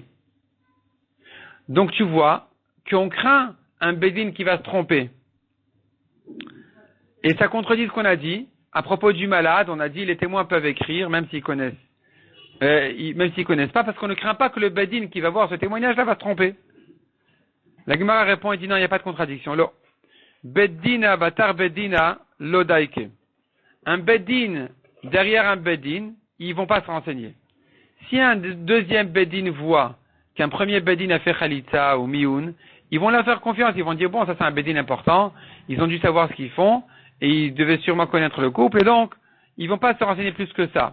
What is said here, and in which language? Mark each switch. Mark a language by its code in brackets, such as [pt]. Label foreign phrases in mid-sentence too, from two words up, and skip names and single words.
[fr] Donc tu vois qu'on craint un bedin qui va se tromper. Et ça contredit ce qu'on a dit. À propos du malade, on a dit les témoins peuvent écrire, même s'ils connaissent pas, parce qu'on ne craint pas que le bedin qui va voir ce témoignage-là va se tromper. La Gemara répond et dit non, il n'y a pas de contradiction. [arc] Lo. Beddina batar beddina lodaike. [fr] Un bedin derrière un bedin, ils vont pas se renseigner. Si un deuxième bedin voit qu'un premier bedin a fait chalitza ou mi'un, ils vont leur faire confiance, ils vont dire bon, ça c'est un bedin important, ils ont dû savoir ce qu'ils font, et ils devaient sûrement connaître le couple, et donc, ils vont pas se renseigner plus que ça.